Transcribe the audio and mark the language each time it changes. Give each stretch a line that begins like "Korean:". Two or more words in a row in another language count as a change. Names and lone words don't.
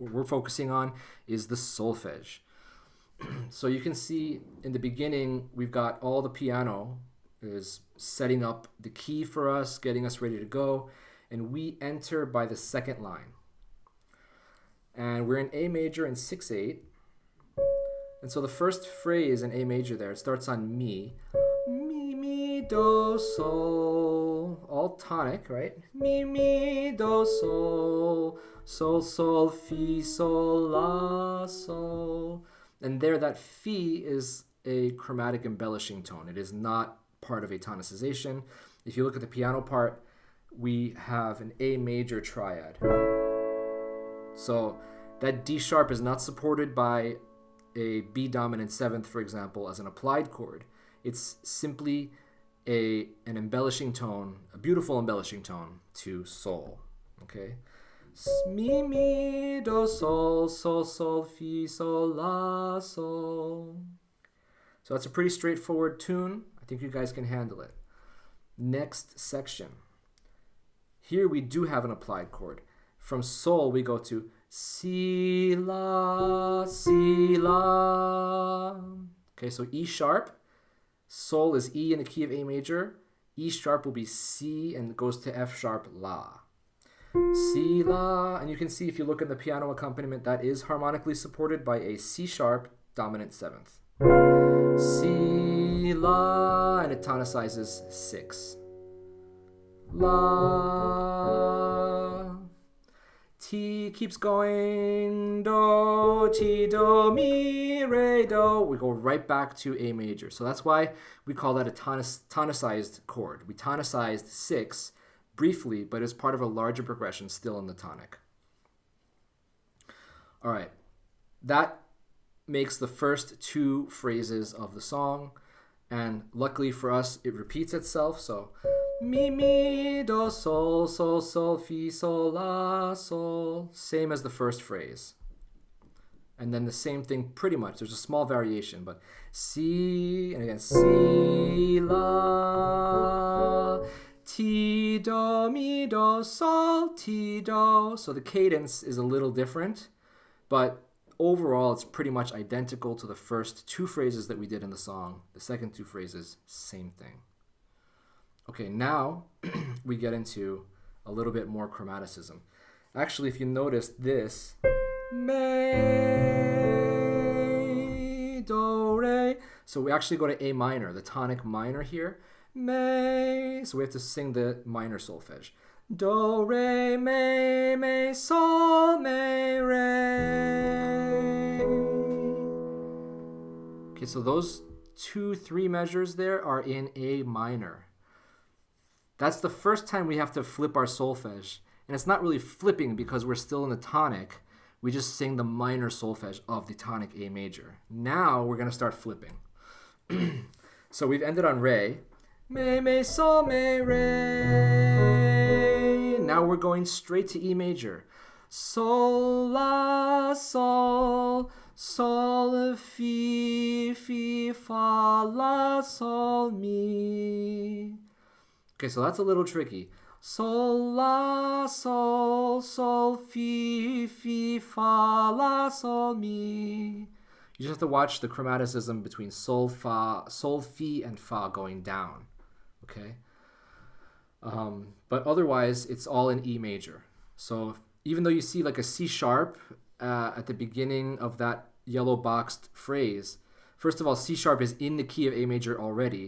English: What we're focusing on is the solfege. So you can see in the beginning, we've got all the piano is setting up the key for us, getting us ready to go, and we enter by the 2nd line. And we're in A major and 6/8. And so the first phrase in A major there, it starts on mi. Mi, mi, do, sol. All tonic, right? Mi, mi, do, sol. Sol, sol, fi, sol, la, sol. And there, that fi is a chromatic embellishing tone. It is not part of a tonicization. If you look at the piano part, we have an A major triad. So that D sharp is not supported by a B dominant 7th, for example, as an applied chord. It's simply an embellishing tone, a beautiful embellishing tone to sol. Okay? Mi, mi, do, sol, sol, sol, fi, sol, la, sol. So that's a pretty straightforward tune. I think you guys can handle it. Next section. Here we do have an applied chord. From sol, we go to si, la, si, la. Okay, so E sharp. Sol is E in the key of A major. E sharp will be C and goes to F sharp, la. Si, la, and you can see if you look at the piano accompaniment, that is harmonically supported by a C sharp dominant seventh. Si, la, and it tonicizes 6. La, Ti keeps going, do, ti, do, mi, re, do. We go right back to A major. So that's why we call that a tonicized chord. We tonicized 6 briefly, but as part of a larger progression still in the tonic. All right, that makes the first 2 phrases of the song, and luckily for us, it repeats itself. So mi, mi, do, sol, sol, sol, fi, sol, la, sol, same as the first phrase. And then the same thing pretty much. There's a small variation, but si, and again, si, la, ti, do, mi, do, sol, ti, do. So the cadence is a little different, but overall it's pretty much identical to the first 2 phrases that we did in the song. The second 2 phrases, same thing. Okay, now we get into a little bit more chromaticism. Actually, if you notice this, me, do, re. So we actually go to A minor, the tonic minor here. Me, so we have to sing the minor solfege. Do, re, me, sol, me, re. Okay, so those 2, 3 measures there are in A minor. That's the first time we have to flip our solfege. And it's not really flipping because we're still in the tonic. We just sing the minor solfege of the tonic A major. Now we're going to start flipping. So we've ended on re. Me, sol, me, re. Now we're going straight to E major. Sol, la, sol, sol, fi, fi, fa, la, sol, mi. Okay, so that's a little tricky. Sol, la, sol, sol, fi, fi, fa, la, sol, mi. You just have to watch the chromaticism between sol, fa, sol, fi, and fa going down. Okay? But otherwise, it's all in E major. So even though you see like a C sharp at the beginning of that yellow boxed phrase, first of all, C sharp is in the key of A major already.